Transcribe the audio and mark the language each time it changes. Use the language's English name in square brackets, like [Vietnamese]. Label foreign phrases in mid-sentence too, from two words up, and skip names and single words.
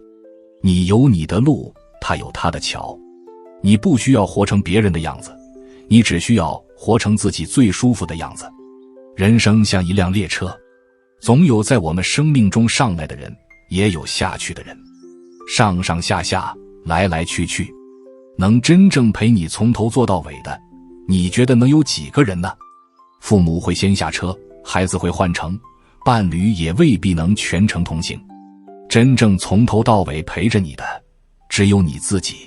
[Chinese] 你有你的路，他有他的橋。你不需要活成別人的樣子，你只需要活成自己最舒服的樣子。人生像一輛列車，總有在我們生命中上來的人，也有下去的人，上上下下，來來去去。能真正陪你從頭做到尾的，你覺得能有幾個人呢？父母會先下車，孩子會換乘，伴侶也未必能全程同行。真正從頭到尾陪着你的，只有你自己。